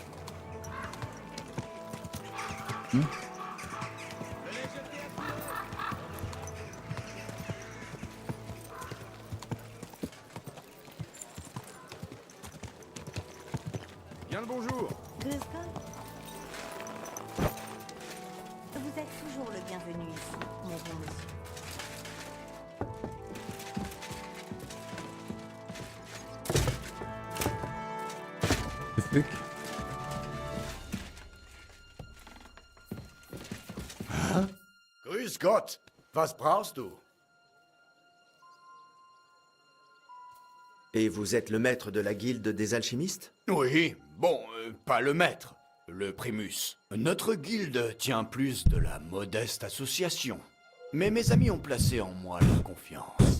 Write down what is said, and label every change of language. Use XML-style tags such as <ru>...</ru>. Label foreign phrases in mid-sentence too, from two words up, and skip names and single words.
<fr>Bien le bonjour. Guzgon, vous êtes toujours le bienvenu ici, mon bon monsieur. Le fuck.</fr> <de>Grüß Gott, was brauchst du?</de> <fr>Et vous êtes le maître de la guilde des alchimistes? Oui, bon, pas le maître, le primus. Notre guilde tient plus de la modeste association. Mais mes amis ont placé en moi leur confiance.</fr>